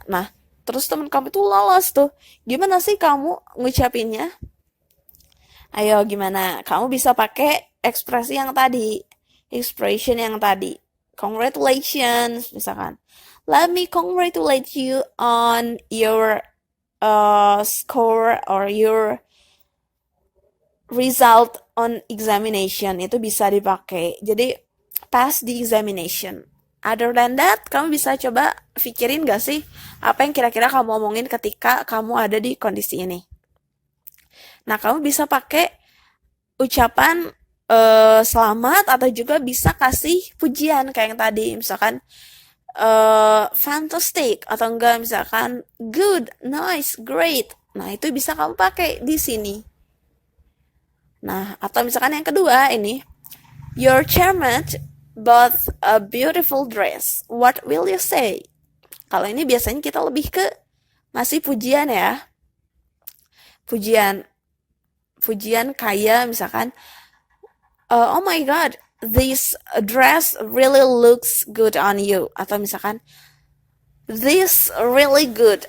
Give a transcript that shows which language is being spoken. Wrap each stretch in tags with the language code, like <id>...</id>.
<id>Nah, terus teman kamu itu lolos tuh. Gimana sih kamu ngucapinnya? Ayo, gimana? Kamu bisa pakai ekspresi yang tadi, expression yang tadi.</id> <en>Congratulations, misalkan. Let me congratulate you on your score or your result on examination.</en> <id>Itu bisa dipakai. Jadi,</id> <en>pass the examination. Other than that,</en> <id>kamu bisa coba pikirin gak sih apa yang kira-kira kamu omongin ketika kamu ada di kondisi ini. Nah, kamu bisa pakai ucapan selamat atau juga bisa kasih pujian kayak yang tadi. Misalkan, fantastic atau enggak misalkan good, nice, great. Nah, itu bisa kamu pakai di sini. Nah, atau misalkan yang kedua ini,</id> <en>your chairman bought a beautiful dress. What will you say?</en> <id>Kalau ini biasanya kita lebih ke masih pujian ya. Pujian kayak misalkan,</id> <en>oh my god, this dress really looks good on you.</en> <id>Atau misalkan,</id> <en>this really good.</en>